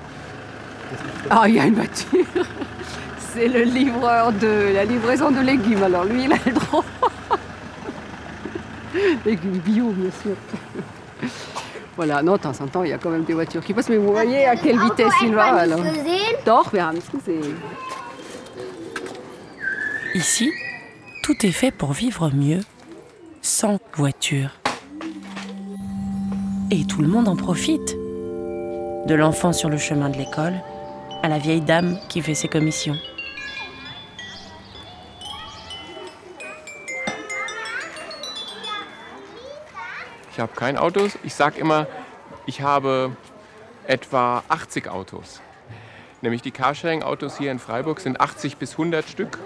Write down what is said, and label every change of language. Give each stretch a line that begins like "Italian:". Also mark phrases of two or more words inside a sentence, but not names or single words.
French: Ah, il y a une voiture. C'est le livreur de la livraison de légumes. Alors lui, il a le droit. Légumes bio, bien sûr. Voilà, non, de temps en temps, il y a quand même des voitures qui passent. Mais vous voyez à quelle vitesse il va, alors.
German: Doch, wir haben es gesehen.
French: Ici, tout est fait pour vivre mieux, sans voiture. Et tout le monde en profite. De l'enfant sur le chemin de l'école, à la vieille dame qui fait ses commissions.
German: Ich habe kein Auto. Ich sage immer, ich habe etwa 80 Autos. Nämlich die Carsharing-Autos hier in Freiburg sind 80 bis 100 Stück.